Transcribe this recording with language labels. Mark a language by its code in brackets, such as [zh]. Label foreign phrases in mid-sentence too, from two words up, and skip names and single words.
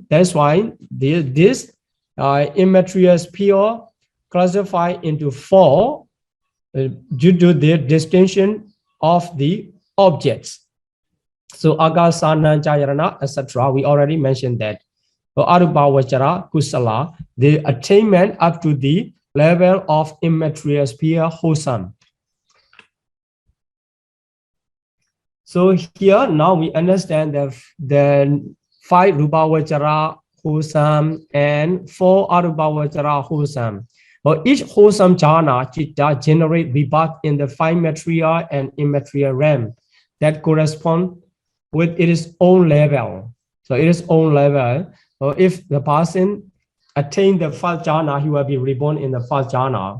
[en] That's why this immaterial pure classified into 4 due to the distinction of the objects. So [pi] agasana, jayarana, [en] etc. We already mentioned that. [pi] So arupa vajara kusala, [en] the attainment up to the level of immaterial pure wholesome. So here now we understand the 5 [pi] rupa vajara [en] wholesome and 4 [pi] arupa vajara [en] wholesome. Well, each wholesome [pi] jhana chitta [en] generate rebirth in the 5 material and immaterial realm that correspond with its own level. So its own level. So if the person attain the 1st jhana, he will be reborn in the 1st jhana.